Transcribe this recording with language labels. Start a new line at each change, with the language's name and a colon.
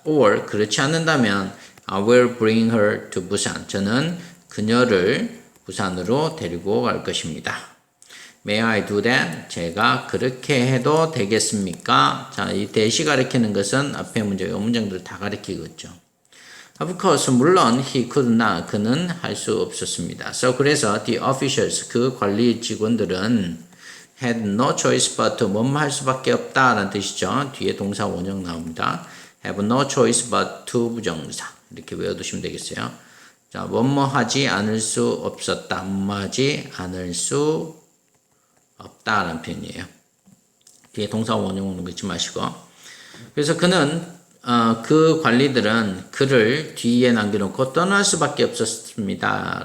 English: Or
Korean: 그렇지 않는다면
English: I will bring her to Busan
Korean: 저는 그녀를 부산으로 데리고 갈 것입니다.
English: May I do that?
Korean: 제가 그렇게 해도 되겠습니까? 자, 이 대시 가리키는 것은 앞에 문제, 이 문장들 다 가리키겠죠.
English: Of course,
Korean: 물론
English: he could not.
Korean: 그는 할 수 없었습니다.
English: So
Korean: 그래서
English: the officials,
Korean: 그 관리 직원들은
English: had no choice but to
Korean: 뭐뭐 할 수밖에 없다라는 뜻이죠. 뒤에 동사 원형 나옵니다.
English: have no choice but to 부정사.
Korean: 이렇게 외워두시면 되겠어요. 자, 뭐뭐 하지 않을 수 없었다. 뭐뭐 하지 않을 수 없다라는 표현이에요. 뒤에 동사 원형은 넣지 마시고. 그래서 그는 그 관리들은 그를 뒤에 남겨놓고 떠날 수밖에 없었습니다.